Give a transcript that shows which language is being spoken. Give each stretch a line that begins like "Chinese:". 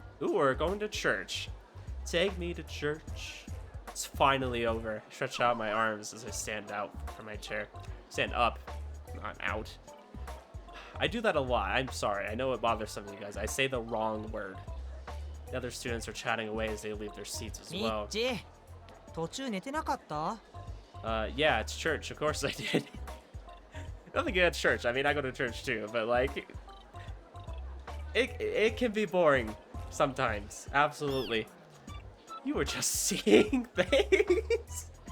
English: Ooh, we're going to church. Take me to church. It's finally over. I stretch out my arms as I stand out from my chair. Stand up, not out. I do that a lot. I'm sorry. I know it bothers some of you guys. I say the wrong word. The other students are chatting away as they leave their seats as
Japanese: ミ
English: well.
Japanese: ッチ途中寝てなかった
English: Yeah, it's church. Of course I did. Nothing good at church. I mean, I go to church too, but like, it can be boring sometimes. Absolutely. You were just seeing things.